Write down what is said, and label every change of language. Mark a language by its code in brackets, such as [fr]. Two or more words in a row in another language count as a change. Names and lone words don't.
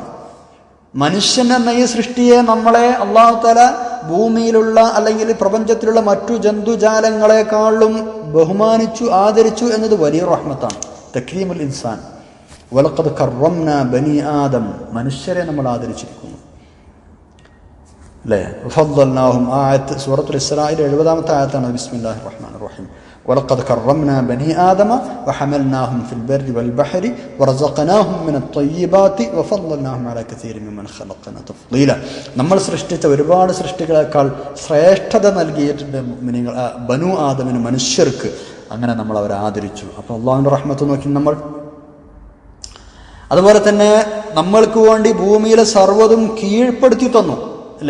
[ml] മനുഷ്യൻ എന്ന ഈ സൃഷ്ടിയെ നമ്മളെ [ar] الله تعالى [ml] ഭൂമിയിലുള്ള അല്ലെങ്കിൽ പ്രപഞ്ചത്തിലുള്ള മറ്റു ജന്തുജാലങ്ങളെക്കാളും ബഹുമാനിച്ചു ആദരിച്ചു എന്നത് വലിയ റഹ്മത്താണ്. [ar] تكريم الإنسان. ولقد كرمنا بني آدم. [ml] മനുഷ്യരെ നമ്മൾ ആദരിച്ചിരിക്കുന്നു അല്ലേ. ഫദ്ദൽനാഹും. ആയത്ത് സൂറത്തുൽ ഇസ്രായിൽ 70-ാമത്തെ ആയത്താണ്. [ar] بسم الله الرحمن الرحيم. ولقد كرمنا بني آدم وحملناهم في البر والبحر ورزقناهم من الطيبات وفضلناهم على كثير ممن خلقنا تفضيلا. [ml] നമ്മൾ സൃഷ്ടിച്ച ഒരുപാട് സൃഷ്ടികളെക്കാൾ ശ്രേഷ്ഠത നൽകിയിട്ടുണ്ട് ബനു ആദമിന്, മനുഷ്യർക്ക്. അങ്ങനെ നമ്മൾ അവരെ ആദരിച്ചു. അപ്പോൾ അള്ളാഹുവിൻ്റെ റഹ്മത്ത് നോക്കി നമ്മൾ. അതുപോലെ തന്നെ നമ്മൾക്ക് വേണ്ടി ഭൂമിയിലെ സർവ്വതും കീഴ്പ്പെടുത്തി തന്നു അല്ലേ.